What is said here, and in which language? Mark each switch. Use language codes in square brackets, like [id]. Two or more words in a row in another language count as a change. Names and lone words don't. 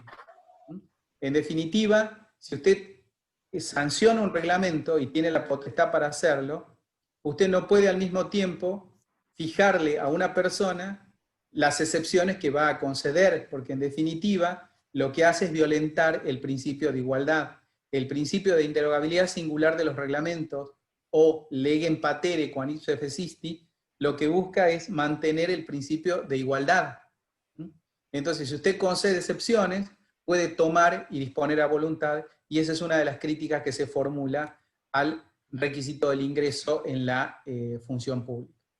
[es] En definitiva, si usted sanciona un reglamento y tiene la potestad para hacerlo, usted no puede al mismo tiempo fijarle a una persona las excepciones que va a conceder, porque en definitiva lo que hace es violentar el principio de igualdad, el principio de interrogabilidad singular de los reglamentos, o [la] legem patere quam ipse fecisti, [es] lo que busca es mantener el principio de igualdad. Entonces, si usted concede excepciones, puede tomar y disponer a voluntad, y esa es una de las críticas que se formula al requisito del ingreso en la función pública.